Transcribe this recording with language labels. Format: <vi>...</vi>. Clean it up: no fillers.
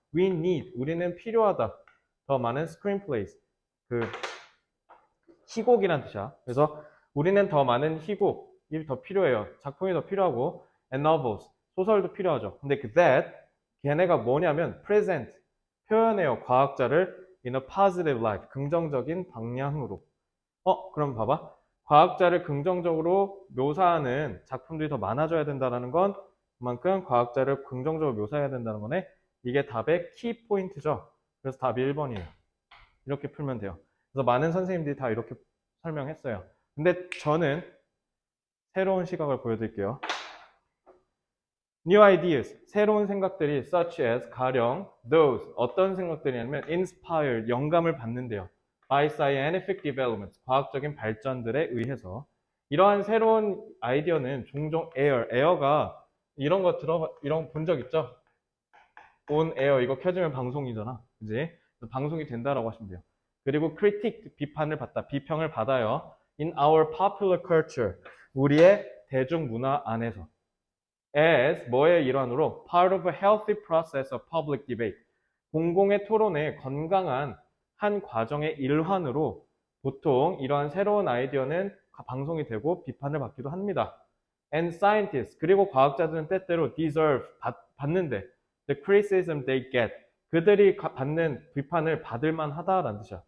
<en>We need,</en> <ko>우리는 필요하다. 더 많은 screenplays. 그 희곡이란 뜻이야. 그래서 우리는 더 많은 희곡이 더 필요해요. 작품이 더 필요하고</ko> <en>and novels,</en> <ko>소설도 필요하죠. 근데 그 that, 걔네가 뭐냐면 present, 표현해요.</ko> <en>과학자를 in a positive light,</en> <ko>긍정적인 방향으로. 그럼 봐봐. 과학자를 긍정적으로 묘사하는 작품들이 더 많아져야 된다는 건 그만큼 과학자를 긍정적으로 묘사해야 된다는 거네. 이게 답의 키 포인트죠. 그래서 답이 1번이에요. 이렇게 풀면 돼요. 그래서 많은 선생님들이 다 이렇게 설명했어요. 근데 저는 새로운 시각을 보여드릴게요.</ko> <en>New ideas,</en> <ko>새로운 생각들이 such as, 가령 those, 어떤 생각들이냐면 inspire, 영감을 받는데요.</ko> <en>by scientific developments,</en> <ko>과학적인 발전들에 의해서 이러한 새로운 아이디어는 종종 air가 이런 거 본 적 있죠? on air 이거 켜지면 방송이잖아. 그지? 방송이 된다라고 하시면 돼요. 그리고 critic, 비판을 받다, 비평을 받아요.</ko> <en>In our popular culture,</en> <ko>우리의 대중문화 안에서. As 뭐의 일환으로?</ko> <en>Part of a healthy process of public debate.</en> <ko>공공의 토론의 건강한 한 과정의 일환으로 보통 이러한 새로운 아이디어는 방송이 되고 비판을 받기도 합니다. And scientists, 그리고 과학자들은 때때로 deserve, 받는데</ko> <en>the criticism they get,</en> <ko>그들이 받는 비판을 받을 만하다라는 뜻이야.</ko>